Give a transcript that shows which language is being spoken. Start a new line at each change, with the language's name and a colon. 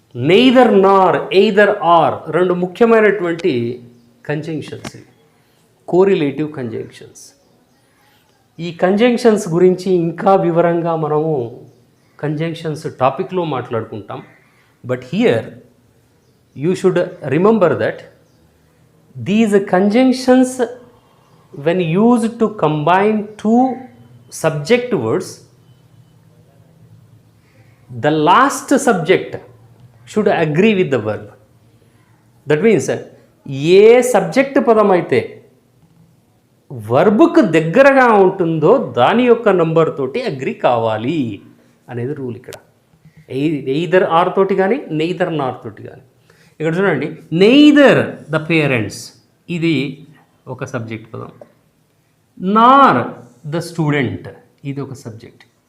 Telugu: Neither Nar, either are రెండు ముఖ్యమైనటువంటి conjunctions, correlative conjunctions. ఈ కంజంక్షన్స్ గురించి ఇంకా వివరంగా మనము కంజంక్షన్స్ టాపిక్లో మాట్లాడుకుంటాం.
English: But here you should remember that these conjunctions when used to combine two subject words, the last subject should agree with the verb. That means
Telugu: ఏ subject పదం అయితే వర్బ్కు దగ్గరగా ఉంటుందో దాని యొక్క నంబర్ తోటి అగ్రి కావాలి అనేది రూల్. ఇక్కడ ఎయిదర్ ఆర్ తోటి కానీ నెయిదర్ నార్ తోటి కానీ. ఇక్కడ చూడండి, నెయిదర్ ద పేరెంట్స్ ఇది ఒక సబ్జెక్ట్ పదం, నార్ ద స్టూడెంట్ ఇది ఒక సబ్జెక్ట్.